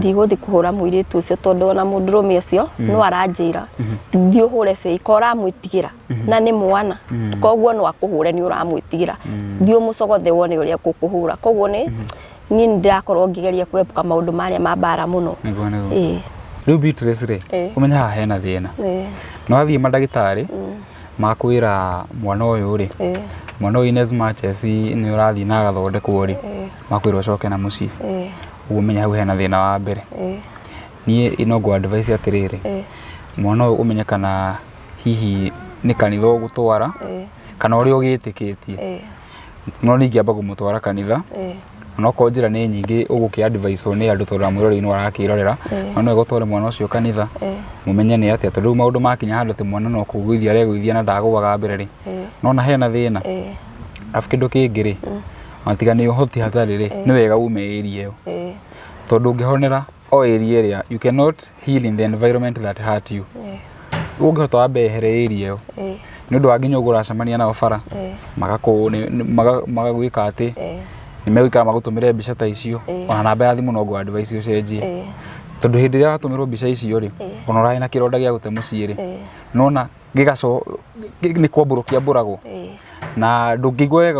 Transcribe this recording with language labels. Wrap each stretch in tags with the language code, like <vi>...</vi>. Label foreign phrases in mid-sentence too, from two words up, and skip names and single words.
<ki>ndigũthi kũhũra mũirĩtu ũcio tondũ ona mũndũrũme ũcio no aranjĩra thiĩ ũhũre bĩi ko ũramwĩtigĩra na nĩ mwana koguo no akũhũre nĩ ũramwĩtigĩra thiĩ ũmũcogothe wone ũrĩa akũkũhũra koguo niĩ ndirakorwo ngĩgeria kwĩbuka maũndũ marĩa ma mbara mũno rĩu Beatrice rĩ ũmenya haha hena thĩna no athiĩ mandagĩtarĩ makwĩra mwana ũyũ rĩ mwana ũyũ</ki> <en>in as much as</en> <ki>nĩ ũrathiĩ na agathondekwo rĩ makwĩra ũcoke na mũciĩ umenya hau hena thĩna wa mbere niĩ no ngũ advice atĩrĩrĩ mwana ũyũ ũmenye kana hihi nĩ kanitha ũgũtwara kana ũrĩa ũgĩtĩkĩtie no ningĩ amba kũmũtwara kanitha no ko njĩra nĩ nyingĩ ũgũkĩ advice nĩ andũ tondũ mwĩrorei nĩ warakĩrorera no gũtwara mwana ũcio kanitha mũmenye nĩ atĩa tondũ maũndũ makinya handũ atĩ mwana no kũgũithia aregũithia na ndagũaga mbere rĩ no na hena thĩna afu kĩndũ kĩngĩ rĩ matiga nĩ ũhoti hatarĩ rĩ nĩ wega ume area ĩyo tondũ ũngĩhonera o area ĩrĩa</ki> <en>you cannot heal in the environment that hurt you</en> <ki>ũngĩhota wambe ehere area ĩyo nĩ ũndũ wa nginya ũgũracemania nao bara magagwĩka atĩ nĩ megũikara magũtũmĩre mbica ta icio ona namba ya thimũ no ngũ advice ũcenjie tondũ hĩndĩ ĩrĩa watũmĩrwo mbica icio rĩ ona ũrarĩ na kĩronda gĩa gũte mũciĩ rĩ nona gĩgaco nĩ kwambũrũkia mbũragwo na ndũngĩigua wega</ki>